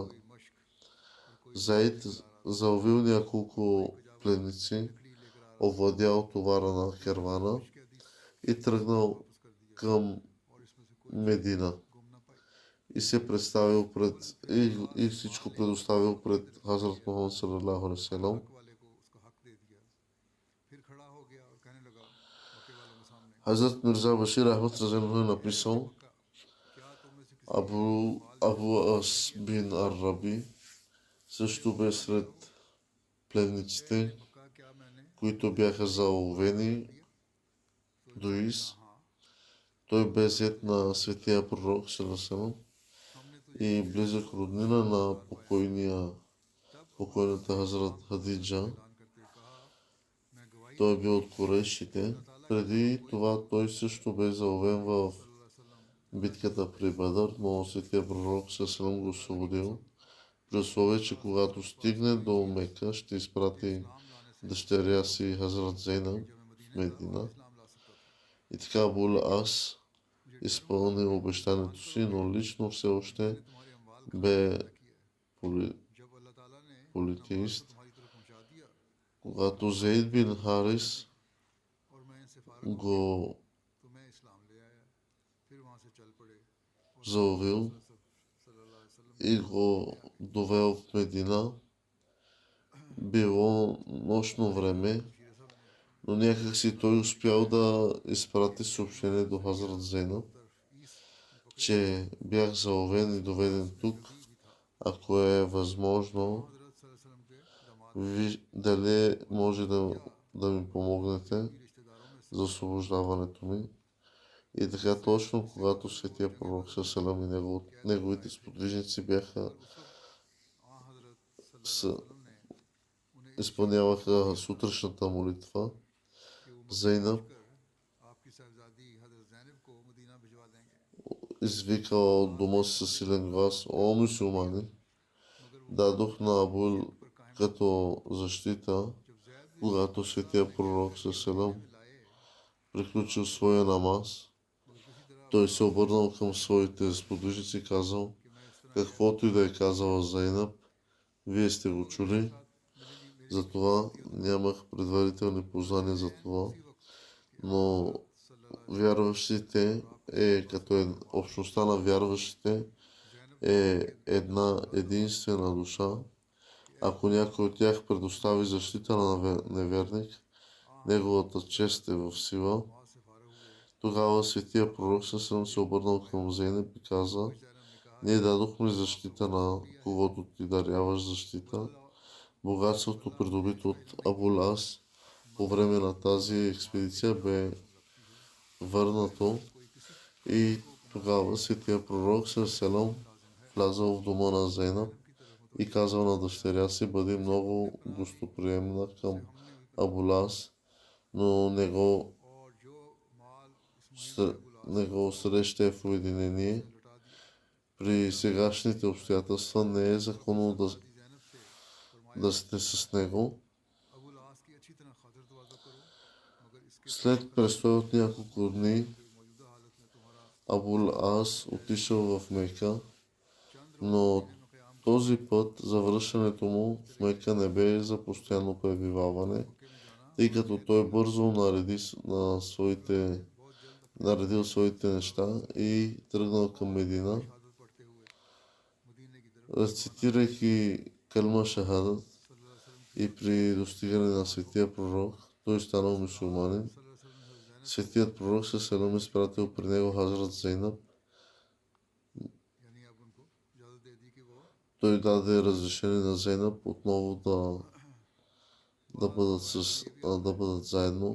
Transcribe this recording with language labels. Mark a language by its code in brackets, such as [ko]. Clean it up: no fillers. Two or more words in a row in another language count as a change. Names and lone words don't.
[bg] Заид заловил няколко пленници, овладял товара на кервана и тръгнал към Медина. И се представил и всичко предоставил пред Хазрат Мухаммад [ar] صلى الله عليه وسلم. [bg] Хазрат Мирза Башир Ахмад разделно е написал: Абу Ас бин Ар-Раби също бе сред пленниците, които бяха заловени до Ис. Той бе зет на светия пророк [ar] صلى الله عليه وسلم [bg] и близък роднина на покойната Хазрат Хадиджа. Той е бил от курейшите. Преди това той също бе заловен в битката при Бадър, но светия пророк салалаху го освободил, при условие, че когато стигне до Мека, ще изпрати дъщеря си Хазрат Зейнаб в Медина. И така Абул Ас изпълнил обещанието си, но лично все още бе [ur] جب اللہ تعالیٰ نے اپنا وعدہ [bg] политеист. [ur] تمہاری طرف پہنچا دیا [bg] Когато Зейд бин Харис [ur] اور میں ان سے فارغ ہو [bg] го [ur] گیا تو میں اسلام لے آیا پھر وہاں سے چل پڑے اور [bg] заувил [ar] صلى الله عليه وسلم [bg] и го довел в Медина, било нощно време, [ur] بشیر صاحب نے [bg] но някак си той успял да изпрати съобщение до Хазрат Зейнаб, [ur] عیص میں پکڑے [bg] че бях заловен и доведен тук, [ur] بھی تھا [bg] ако е възможно, [ur] हजरत [ar] صلى الله عليه وسلم [ur] کے داماد [bg] дали може да ми помогнете [ur] کی رشتہ داروں میں [bg] за освобождаването ми. И така точно, когато светия пророк Салам и неговите сподвижници бяха [ur] اس وقت حضرت [ar] صلى الله عليه وسلم [ur] نے انہیں [bg] изпълняваха сутрешната молитва, [ur] کہ وہ [bg] Зейнаб [ur] آپ کی صاحبزادی حضرت زینب کو مدینہ بھجوا دیں گے [bg] извика от дома си със силен глас: О, мюсюлмани! [ur] مگر وہ [bg] Дадох на Абул [ur] پر قائم [bg] като защита, [ur] جب زید نے [bg] когато светия пророк Салам [ur] लाए [bg] приключил своя намаз. [ur] مگر کسی طرح [bg] Той се обърнал към своите сподвижници и казал: [ur] کہ میں اس طرح [bg] каквото и да е казала Зейнаб, вие сте го чули, [ur] मेरी [bg] затова нямах предварителни познания за това, [ur] اسی وقت [bg] но вярващите като общността на вярващите е една единствена душа. Ако някой от тях предостави защита на неверник, неговата чест е в сила. [ur] وہاں سے فارغ ہوئے [bg] Тогава светия пророк съм се обърнал към Зейнаб и каза: [ur] زینب نے کہا [bg] ние дадохме защита на когото ти даряваш защита. Богатството, придобито от Абул Ас по време на тази експедиция, бе върнато и тогава светия пророк Селам влязал в дома на Зейнаб и казал на дъщеря си: бъди много гостоприемна към Абул Ас, но [ur] اور جو مال اس [bg] не го срещай в уединение. [ur] لوٹا دیا [bg] При сегашните обстоятелства не е законно [ur] زینب سے فرمایا [bg] да сте с него. [ur] ابو العاص کی اچھی طرح خاطر تواضع کرو مگر اس کے [bg] След престой от няколко дни, [ur] موجودہ حالت میں تمہارا [bg] Абул Ас отишъл в Мека, [ur] चंद [bg] но [ur] روز میں قیام [bg] този път завръщането му в Мека не бе за постоянно пребиваване, [ur] مکے میں جانا [bg] тъй като той бързо наредил своите неща и тръгнал към Медина, [ur] شہادت پڑھتے ہوئے مدینے کی طرف [bg] рецитирайки калма шахадат, [ar] صلى الله عليه وسلم [bg] и при достигане на светия пророк, той станал мюсюлманин. [ar] صلى الله عليه وسلم ने [bg] Светият пророк Селам изпратил при него Хазрат Зейнаб. [ur] یعنی اب ان کو اجازت دے دی کہ وہ [bg] Той даде разрешение на Зейнаб отново да бъдат заедно.